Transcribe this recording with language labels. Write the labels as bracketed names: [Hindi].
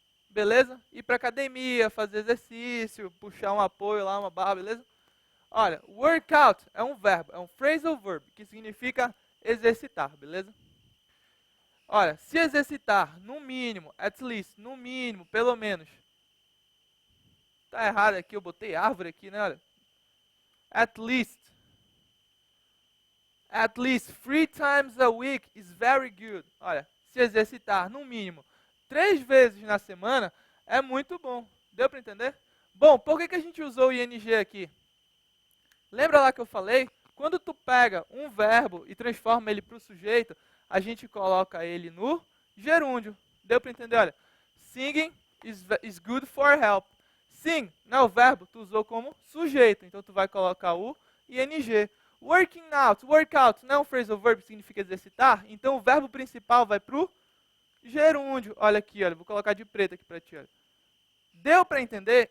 [Portuguese] Beleza? Ir para academia, fazer exercício, puxar um apoio lá, uma barra, beleza? Olha, workout é um verbo, é um phrasal verb, que significa exercitar, beleza? Olha, se exercitar, no mínimo, [English] at least, [Portuguese] no mínimo, pelo menos. Tá errado aqui, eu botei árvore aqui, né? Olha. [English] At least 3 times a week is very good. [Portuguese] Olha, se exercitar, no mínimo, 3 vezes na semana é muito bom. Deu para entender? Bom, por que a gente usou o ing aqui? Lembra lá que eu falei? Quando tu pega um verbo e transforma ele para o sujeito, a gente coloca ele no gerúndio. Deu para entender? Olha, [English] singing is good for help. [Portuguese] Sing, não é o verbo, tu usou como sujeito. Então tu vai colocar o ing. Workout, não é um phrasal verb que significa exercitar? Então o verbo principal vai para o gerúndio. Olha aqui, olha, vou colocar de preto aqui para ti. Olha. Deu para entender?